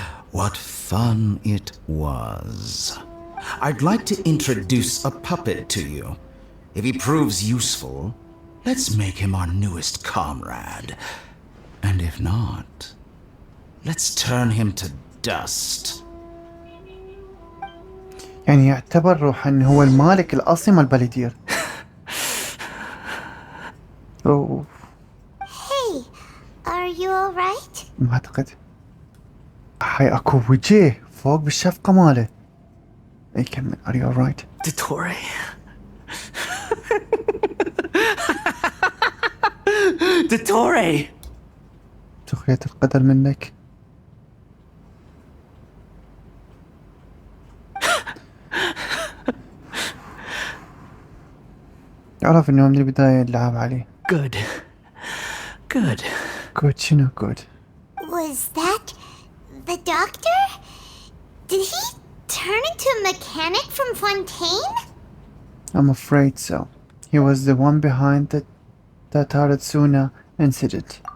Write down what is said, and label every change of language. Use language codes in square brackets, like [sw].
[en] What fun it was. I'd like to introduce a puppet to you. If he proves useful, let's make him our newest comrade. And if not, let's turn him to dust. [ar] يعني يعتبر روحا هو المالك الأصلي مال بالدير. أوه. [en] Hey, are you alright? [ar] ما أعتقد. هاي أكو وجه فوق بالشفقة ماله. أي كمل. [en] Are you alright? Dottore. Dottore! [ar] سخرية القدر منك. عرف انه من البداية اللعب عليه. [en] Good. Good. Good [ar] شنو [en] good؟ Was that the doctor? Did he turn into a mechanic from Fontaine? I'm afraid so. He was the one behind the Taratsuna incident.